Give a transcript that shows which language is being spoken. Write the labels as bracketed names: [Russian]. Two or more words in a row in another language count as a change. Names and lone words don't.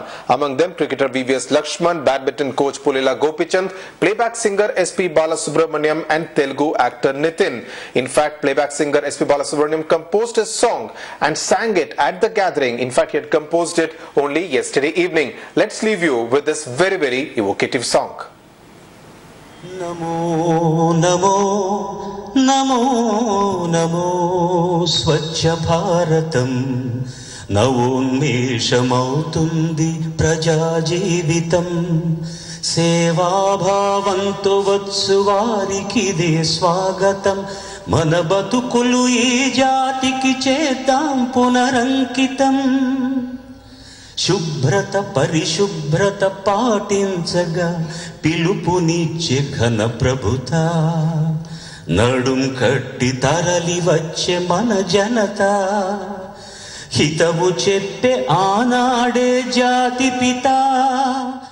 [English] Among them, cricketer VVS Lakshman, badminton coach Pullela Gopichand, playback singer SP Balasubramaniam and Telugu actor Nitin. In fact, playback singer SP Balasubramaniam composed a song and sang it at the gathering. In fact, he had composed it only yesterday evening. Let's leave you with this very, very evocative song. [Telugu] నమో నమో నమో నమో స్వచ్ఛ భారతం నవోన్మేషమౌతుంది ప్రజా జీవితం సేవా భావంతు వత్సువరికి దే స్వాగతం మన బతుకులు ఈ జాతికి చేతం పునరంకితం శుభ్రత పరిశుభ్రత పాటించగ పిలుపునిచ్చె ఘన ప్రభుత నడుం కట్టి తరలి వచ్చె మన జనత హితవు చెప్పె అనాడె జాతి పిత